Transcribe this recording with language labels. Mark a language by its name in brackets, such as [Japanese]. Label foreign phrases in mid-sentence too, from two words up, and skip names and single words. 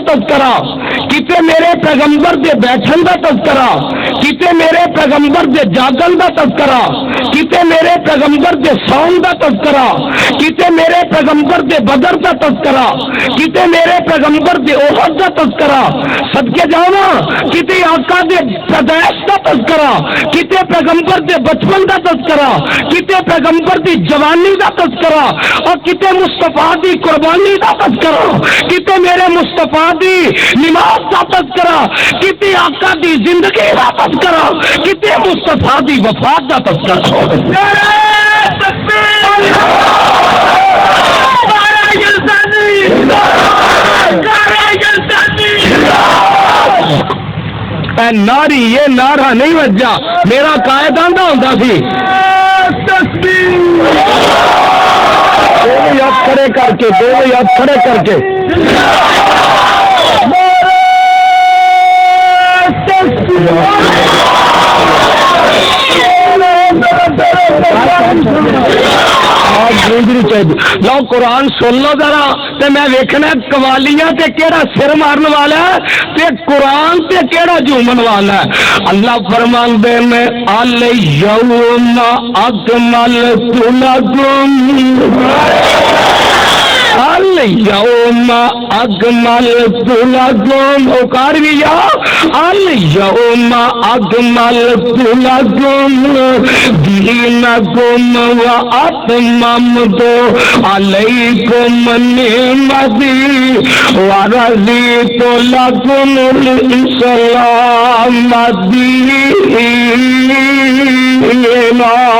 [Punjabi] تذکرہ, کتے میرے پیغمبر دے بیٹھن دا تذکرہ, کتے میرے پیغمبر دے جاگن دا تذکرہ, کتے میرے پیغمبر دے سون دا تذکرہ، کتے میرے پیغمبر دے بدر دا تذکرہ، کتے میرے پیغمبر دے احد دا تذکرہ، صدقے جاواں کتے آقا دے پیدائش دا تذکرہ، کتے پیغمبر دے بچپن دا تذکرہ، کتے پیغمبر دی جوانی دا تذکرہ، اور کتے مصطفیٰ دی قربانی دا تذکرہ، کتے میرے مصطفیٰ دی نماز دا تذکرہ، کتے آقا دی زندگی دا تذکرہ، کتے مصطفیٰ دی وفات دا تذکرہ۔ اے ناری یہ نعرہ نہیں وجہ، میرا قائد آندا ہوندا سی دونوں ہاتھ کھڑے کر کے، دونوں ہاتھ کھڑے کر کے لو قرآن سن لو ذرا تے میں ویکھنا قوالیاں تے کیڑا سر مارن والا ہے تے قرآن تے کیڑا جھومن والا ہے۔ اللہ فرماندے نے [Arabic] الیوم اکملت لکم، الیوم اکملت لکم، اوکارویا الیوم اکملت لکم دینکم واتممت علیکم نعمتی ورضیت لکم الاسلام دینا۔